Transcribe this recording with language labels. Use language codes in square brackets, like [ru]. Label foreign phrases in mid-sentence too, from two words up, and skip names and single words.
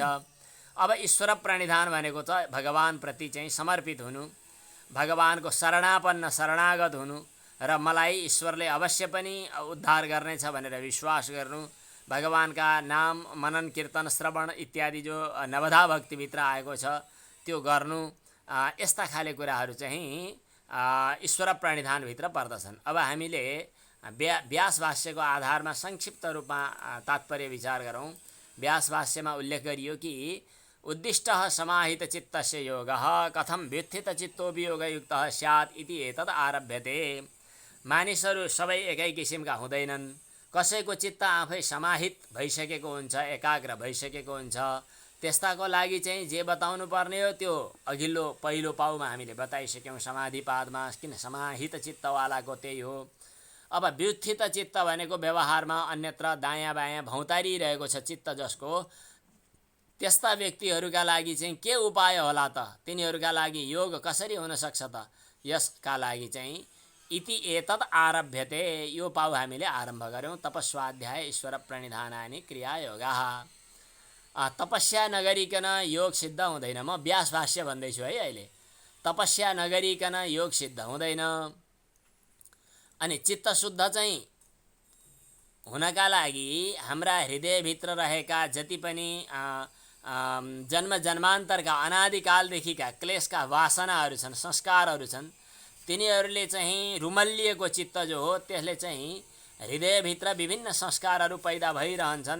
[ne] अब ईश्वर प्रणिधान भनेको त भगवानप्रति चाहिँ समर्पित हुनु, भगवानको शरणापन्न शरणागत हुनु र मलाई ईश्वरले अवश्य पनि उद्धार गर्नेछ भनेर विश्वास गर्नु, भगवानका नाम मनन कीर्तन श्रवण इत्यादि जो नवधा भक्तिभित्र आएको छ त्यो गर्नु, यस्ता खाले कुराहरू चाहिँ ईश्वर प्रणिधानभित्र पर्दछन्। अब हामीले व्यास भाष्यको आधारमा संक्षिप्त रूपमा तात्पर्य विचार गरौँ। व्यास भाष्यमा उल्लेख गरियो कि [sa] उद्दिष्टः समाहित चित्तस्य योगः कथं व्युत्थित चित्तोवियोगयुक्तः स्यात् इति एतद् आरभ्यते। [ne] मानिसहरू सबै एकै किसिमका हुँदैनन्। कसैको चित्त आफै समाहित भइसकेको हुन्छ, एकाग्र भइसकेको हुन्छ। त्यस्ताको लागि चाहिँ जे बताउनु पर्ने हो त्यो अघिल्लो पहिलो पाउमा हामीले बताइसक्यौँ समाधिपादमा, किन समाहित चित्तवालाको त्यही हो। अब व्युत्थित चित्त भनेको व्यवहारमा अन्यत्र दायाँ बायाँ भौतारिरहेको छ चित्त जसको, त्यस्ता व्यक्तिहरूका लागि चाहिँ के उपाय होला त? तिनीहरूका लागि योग कसरी हुन सक्छ त? यसका लागि चाहिँ [sa] इति एतद् आरभ्यते, [ne] यो पाउ हामीले आरम्भ गऱ्यौँ। [sa] तपस्वाध्याय ईश्वर प्रणिधानानि क्रियायोगाः। [ne] तपस्या नगरिकन योग सिद्ध हुँदैन। म व्यास भाष्य भन्दैछु है अहिले। तपस्या नगरिकन योग सिद्ध हुँदैन। अनि चित्त शुद्ध चाहिँ हुनका लागि हाम्रा हृदयभित्र रहेका जति पनि जन्म जन्मान्तरका अनादिकालदेखिका क्लेशका वासनाहरू छन्, संस्कारहरू छन्, तिनीहरूले चाहिँ रुमल्लिएको चित्त जो हो त्यसले चाहिँ हृदयभित्र विभिन्न संस्कारहरू पैदा भइरहन्छन्।